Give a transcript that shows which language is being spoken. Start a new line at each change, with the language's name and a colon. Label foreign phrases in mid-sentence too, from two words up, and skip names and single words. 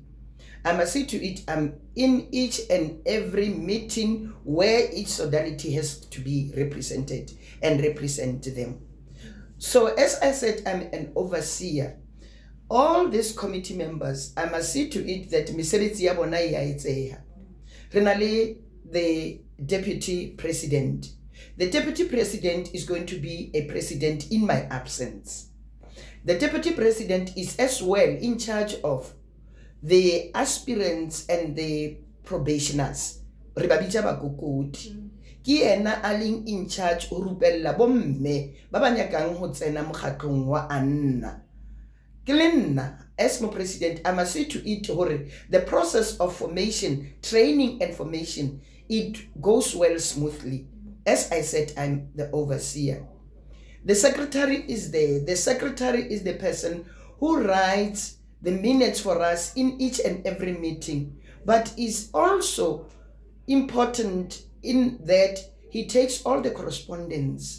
English: I must see to it I'm in each and every meeting where each Sodality has to be represented and represent them. So as I said, I'm an overseer. All these committee members, I must see to it that
Southern Sotho: mesebetsi ya bona ya etseha. Renale,
English: the deputy president. The deputy president is going to be a president in my absence. The deputy president is as well in charge of the aspirants and the probationers.
Southern Sotho: Rebabitsa bakokoti. Ki ena aling
English: in charge
Southern Sotho: o rupella bomme ba ba nyakang ho tsena mokgatlong wa anna.
English: As my president, I must see to it the process of formation, training and formation, it goes well smoothly. As I said, I'm the overseer. The secretary is there. The secretary is the person who writes the minutes for us in each and every meeting, but is also important in that he takes all the correspondence.